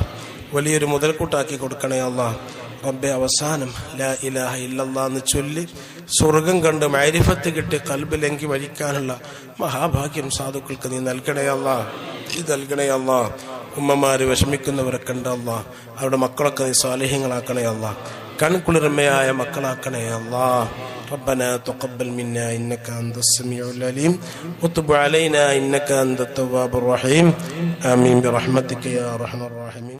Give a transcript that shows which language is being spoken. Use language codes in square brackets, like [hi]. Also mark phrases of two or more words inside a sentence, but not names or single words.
[ml] വലിയൊരു മുതൽക്കൂട്ടാക്കി കൊടുക്കണേ അല്ലാഹ്. റബ്ബേ, അവസാനം [ar] لا إله إلا الله [ml] എന്ന് ചൊല്ലി സ്വർഗം കണ്ട് മഅരിഫത്ത് കിട്ടി ഖൽബിലെങ്കി മരിക്കാനുള്ള മഹാഭാഗ്യം സാധുക്കൾക്ക് നീ നൽകണേ അല്ലാഹ്. ഇത് നൽകണേ അല്ലാഹ്. ഉമ്മമാര് വിഷമിക്കുന്നവരൊക്കെ ഉണ്ട് അല്ലാഹ്. അവരുടെ മക്കളൊക്കെ നീ സാലിഹ്യങ്ങളാക്കണേ അല്ലാഹ്. കൺകുളിർമയായ മക്കളാക്കണേ അല്ലാഹ്. [ar] ربنا تقبل منا إنك أنت السميع العليم وتب علينا إنك أنت التواب الرحيم آمين برحمتك يا أرحم الراحمين.